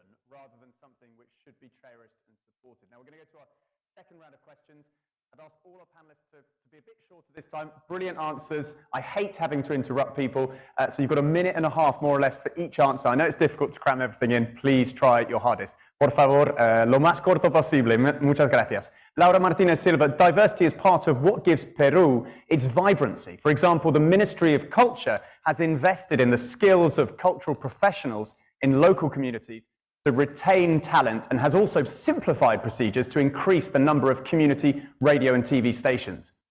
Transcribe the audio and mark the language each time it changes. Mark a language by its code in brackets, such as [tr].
[en] Rather than something which should be cherished and supported. Now we're going to go to our second round of questions. I'd ask all our panelists to be a bit shorter this time. Brilliant answers. I hate having to interrupt people. So you've got a minute and a half, more or less, for each answer. I know it's difficult to cram everything in. Please try your hardest. [es] Por favor, lo más corto posible. Muchas gracias. [en] Laura Martinez Silva, diversity is part of what gives Peru its vibrancy. For example, the Ministry of Culture has invested in the skills of cultural professionals in local communities to retain talent and has also simplified procedures to increase the number of community radio and TV stations.